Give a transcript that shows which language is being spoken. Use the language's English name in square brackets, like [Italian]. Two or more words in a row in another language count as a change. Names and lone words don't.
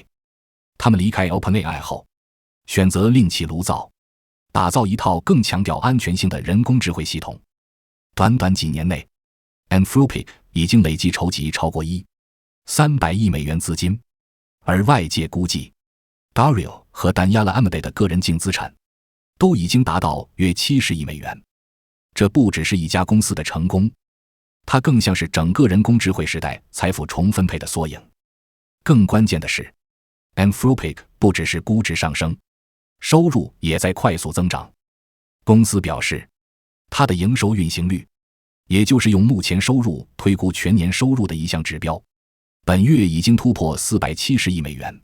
[Chinese] 他們離開 OpenAI 後，選擇另起爐灶，打造一套更強調安全性的人工智慧系統。短短幾年內 ，Anthropic 已經累計籌集超過300億美元資金，而外界估計 ，Dario 和 Daniela Amodei 的個人淨資產都已經達到約70億美元。這不只是一家公司的成功，它更像是整個人工智慧時代財富重分配的縮影。更關鍵的是， Anthropic 不只是估值上升，收入也在快速增長。公司表示，它的營收運行率，也就是用目前收入推估全年收入的一項指標，本月已經突破470億美元。